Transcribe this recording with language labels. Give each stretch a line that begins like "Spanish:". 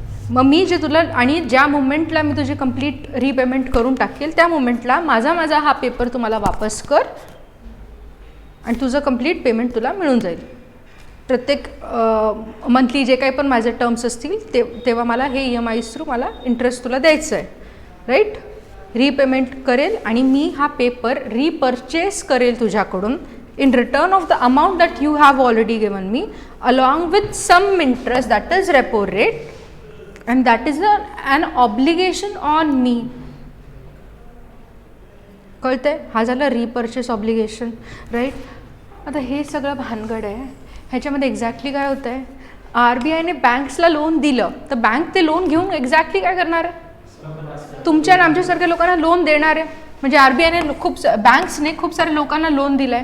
Marathi: मग मी जे तुला, आणि ज्या मोमेंटला मी तुझी कंप्लीट रीपेमेंट करून टाकेल त्या मोमेंटला माझा हा पेपर तुम्हाला वापस कर आणि तुझं कंप्लीट पेमेंट तुला मिळून जाईल. प्रत्येक मंथली जे काही पण माझे टर्म्स असतील तेव्हा मला हे EMIs थ्रू मला इंटरेस्ट तुला द्यायचं आहे, राईट. रीपेमेंट करेल आणि मी हा पेपर रिपर्चेस करेल तुझ्याकडून
English: in return of the amount that you have already given me along with some interest, that is repo rate, and that is an obligation on me.
Marathi: कळतंय? हा झाला रिपर्चेस ऑब्लिगेशन, राईट. आता हे सगळं भानगड आहे. ह्याच्यामध्ये एक्झॅक्टली काय होतं आहे? RBIने बँक्सला लोन दिलं तर बँक ते लोन घेऊन एक्झॅक्टली काय करणार आहे? तुमच्या आणि आमच्यासारख्या लोकांना लोन देणार आहे. म्हणजे RBIने बँक्सने खूप साऱ्या लोकांना लोन दिलं आहे.